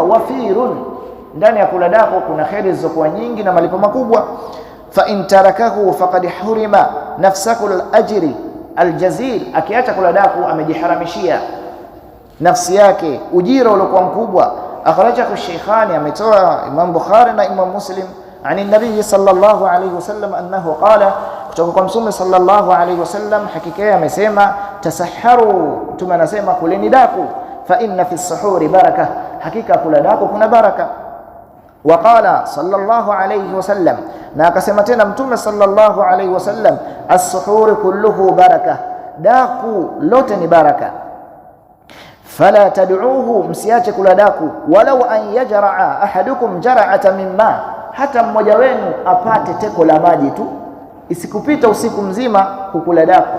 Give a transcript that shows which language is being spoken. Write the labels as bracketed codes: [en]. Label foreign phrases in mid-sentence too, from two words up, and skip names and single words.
[sw] Wafirun, ndani ya kula daku kuna khairi zilizokuwa nyingi na malipo makubwa. [ar] فإن تركه فقد حرم نفسه الأجر الجزيل, [sw] akiacha kula daku amejiharamishia nafsi yake ujira uliokuwa mkubwa. [ar] أخرجه الشيخان, [sw] ametoa Imam Bukhari na Imam Muslim [ar] عن النبي صلى الله عليه وسلم أنه قال [sw] kutoka kwa Mtume [ar] صلى الله عليه وسلم [sw] hakika yeye amesema tasahharu, Mtume anasema kuleni daku, [ar] فإن في السحور بركة, [sw] hakika kula daku kuna baraka. [ar] وقال صلى الله عليه وسلم, [sw] na akasema tena Mtume [ar] صلى الله عليه وسلم، السحور كله بركة, [sw] daku lote ni baraka. [ar] فلا تدعوه, [sw] msiache kula daku, [ar] ولو أن يجرع أحدكم جرعة مما, [sw] hata mmoja wenu apate teko la maji tu, isikupita usiku mzima kukula daku.